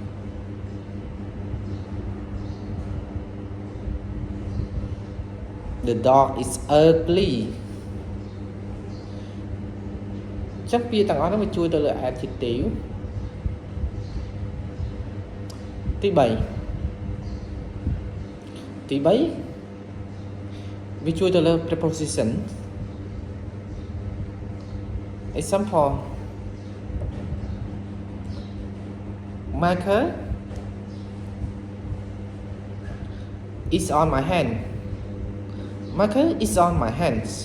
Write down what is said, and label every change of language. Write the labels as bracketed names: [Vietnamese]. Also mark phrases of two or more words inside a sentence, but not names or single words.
[English] the dog is ugly [Khmer] ចាំពាក្យទាំងអស់ហ្នឹងវាជួយទៅលើ adjective ទី3 វាជួយទៅលើ preposition [English] example marker is on my hand marker is on my hands